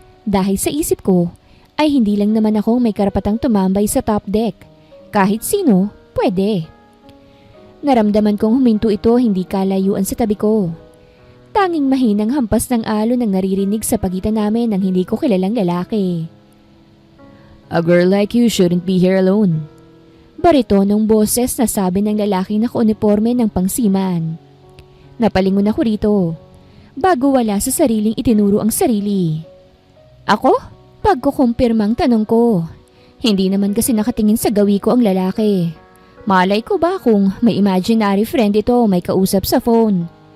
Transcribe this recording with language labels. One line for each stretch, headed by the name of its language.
Filipino: Dahil sa isip ko ay hindi lang naman akong may karapatang tumambay sa top deck. Kahit sino, pwede. Naramdaman kong huminto ito hindi kalayuan sa tabi ko. Tanging mahinang hampas ng alon ang naririnig sa pagitan namin ng hindi ko kilalang lalaki.
English: A girl like you shouldn't be here alone.
Filipino: Baritonong boses na sabi ng lalaking naka-uniforme ng pangsiman. Napalingon ako rito, bago wala sa sariling itinuro ang sarili. Ako? Pagkukumpirmang tanong ko. Hindi naman kasi nakatingin sa gawi ko ang lalaki. Malay ko ba kung may imaginary friend ito o may kausap sa phone?